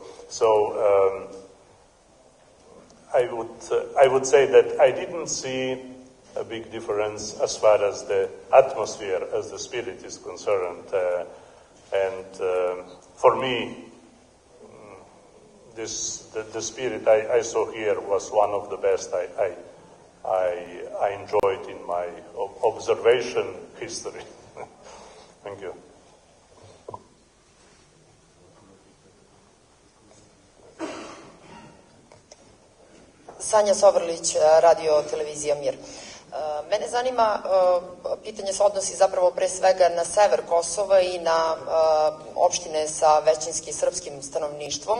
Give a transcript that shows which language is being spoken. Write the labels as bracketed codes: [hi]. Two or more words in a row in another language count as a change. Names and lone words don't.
[en] So I would say that I didn't see a big difference as far as the atmosphere, as the spirit is concerned, and for me, the spirit I saw here was one of the best I enjoyed in my observation history. Thank you. [sr] Sanja Sovrlić, Radio Televizija Mir. Mene zanima, pitanje se odnosi zapravo pre svega na sever Kosova i na opštine sa većinski srpskim stanovništvom.